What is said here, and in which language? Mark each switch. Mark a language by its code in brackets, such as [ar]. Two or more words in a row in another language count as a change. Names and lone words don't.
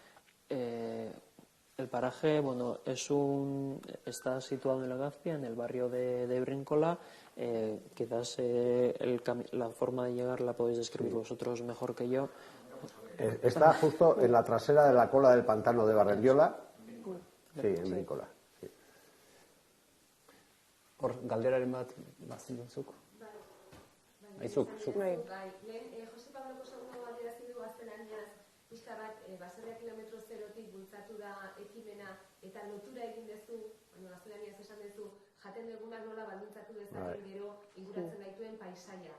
[es] El paraje, bueno, está situado en Legazpi, en el barrio de Bríncola. Quizás la forma de llegar la podéis describir vosotros mejor que yo. Está justo en la trasera de la cola del pantano de Barrendiola. Sí, en Bríncola. Sí. [eu] Hor, galderaren bat zuk. Zuk. Lehen, Jose Pabloko segundo adierazi du gaztelaniaz, pixka bat, baserria kilometro zerotik bultzatu da ekimena eta lotura egin dezu, gaztelaniaz esan dezu, jaten dugunak nola baldintzatu dezaken gero inguratzen gaituen paisaia.